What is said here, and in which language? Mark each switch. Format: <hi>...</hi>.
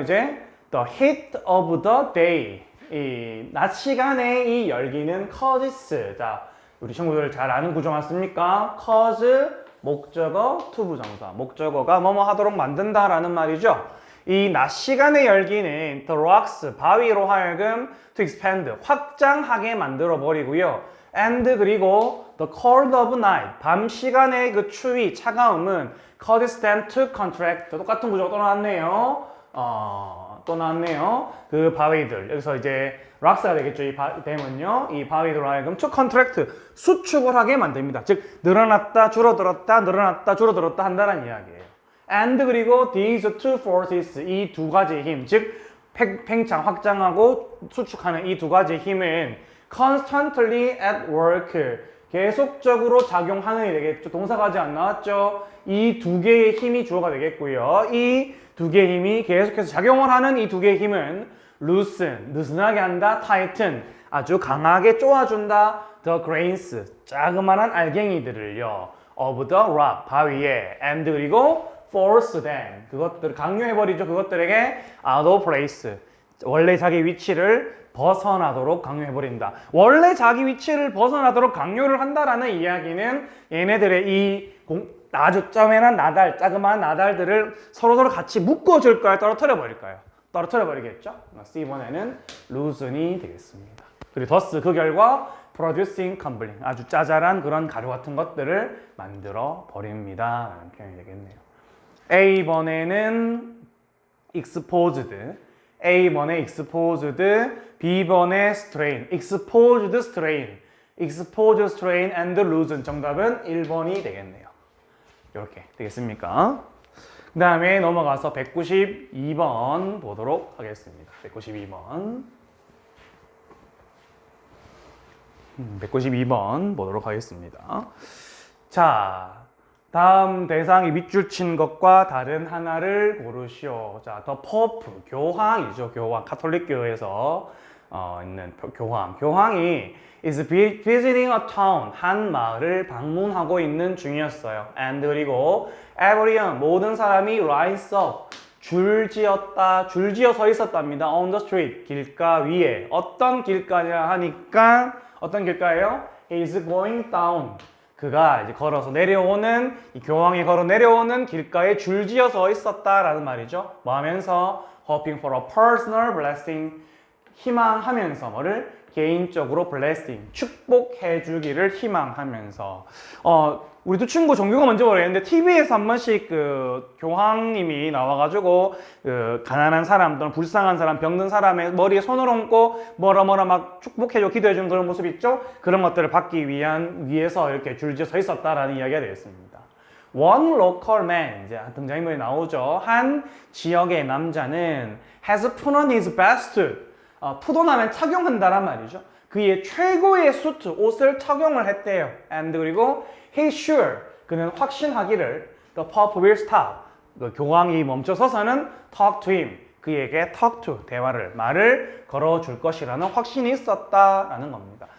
<ko>이제</ko> <en>the heat of the day,</en> <ko>이 낮 시간의 이 열기는 causes. 자, 우리 친구들 잘 아는 구조 맞습니까? cause, 목적어, to 부정사. 목적어가 뭐뭐 하도록 만든다라는 말이죠. 이 낮 시간의 열기는</ko> <en>the rocks,</en> <ko>바위로 하여금</ko> <en>to expand,</en> <ko>확장하게 만들어 버리고요.</ko> <en>and 그리고 the cold of night,</en> <ko>밤 시간의 그 추위, 차가움은</ko> <en>causes them to contract.</en> <ko>똑같은 구조가 또 나왔네요. 또 나왔네요. 그 바위들. 여기서 이제 락스가 되겠죠. 이 댐은요. 이 바위들로 하여금</ko> <en>to contract,</en> <ko>수축을 하게 만듭니다. 즉 늘어났다 줄어들었다 늘어났다 줄어들었다 한다는 이야기예요. and 그리고</ko> <en>these two forces,</en> <ko>이 두 가지의 힘, 즉 팽창, 확장하고 수축하는 이 두 가지의 힘은</ko> <en>constantly at work,</en> <ko>계속적으로 작용하는 일이 되겠죠. 동사가 아직 안 나왔죠. 이 두 개의 힘이 주어가 되겠고요. 이 두 개의 힘이 계속해서 작용을 하는 이 두 개의 힘은 loosen, 느슨하게 한다. tighten, 아주 강하게 쪼아준다.</ko> <en>the grains,</en> <ko>자그마한 알갱이들을요.</ko> <en>of the rock,</en> <ko>바위에.</ko> <en>and 그리고 force them,</en> <ko>그것들을 강요해버리죠. 그것들에게</ko> <en>out of place,</en> <ko>원래 자기 위치를 벗어나도록 강요해버린다. 원래 자기 위치를 벗어나도록 강요를 한다라는 이야기는 얘네들의 이 아주 쪼매난 나달, 자그마한 나달들을 서로서로 같이 묶어줄까요? 떨어뜨려버릴까요? 떨어뜨려버리겠죠? C번에는 luse이 되겠습니다. 그리고 thus 그 결과</ko> <en>producing crumbling,</en> <ko>아주 짜잘한 그런 가루 같은 것들을 만들어 버립니다 라는 표현이 되겠네요. A번에는</ko> <en>exposed,</en> <ko>A번에</ko> <en>exposed,</en> <ko>B번에</ko> <en>strain, exposed strain, exposed strain and loosen.</en> <ko>정답은 1번이 되겠네요. 이렇게 되겠습니까? 그 다음에 넘어가서 192번 보도록 하겠습니다. 192번. 192번 보도록 하겠습니다. 자, 다음 대상이 밑줄 친 것과 다른 하나를 고르시오. 자, 더 포프, 교황이죠. 교황, 카톨릭 교회에서 있는 교황. 교황이</ko> <en>is visiting a town,</en> <ko>한 마을을 방문하고 있는 중이었어요. And 그리고 everyone, 모든 사람이</ko> <en>rise up,</en> <ko>줄지어 서 있었답니다.</ko> <en>On the street,</en> <ko>길가 위에. 어떤 길가냐 하니까 어떤 길가예요?</ko> <en>He is going down.</en> <ko>그가 이제 걸어서 내려오는, 이 교황이 걸어 내려오는 길가에 줄지어 서 있었다라는 말이죠. 뭐 하면서?</ko> <en>Hoping for a personal blessing.</en> <ko>희망하면서 뭐를? 개인적으로 blessing. 축복해 주기를 희망하면서. 우리도 친구 종교가 뭔지 모르겠는데 TV에서 한 번씩 그 교황님이 나와가지고 그 가난한 사람 또는 불쌍한 사람, 병든 사람의 머리에 손을 얹고 뭐라 막 축복해줘, 기도해주는 그런 모습 있죠? 그런 것들을 받기 위해서 이렇게 줄지어 서 있었다라는 이야기가 되겠습니다.</ko> <en>One local man,</en> <ko>이제 등장인물이 나오죠. 한 지역의 남자는</ko> <en>has put on his best suit.</en> <ko>푸도나면 착용한다란 말이죠. 그의 최고의 수트, 옷을 착용을 했대요. And 그리고</ko> <en>he's sure,</en> <ko>그는 확신하기를</ko> <en>the Pope will stop,</en> <ko>그 교황이 멈춰서서는</ko> <en>talk to him,</en> <ko>그에게 talk to, 말을 걸어줄 것이라는 확신이 있었다라는 겁니다.</ko>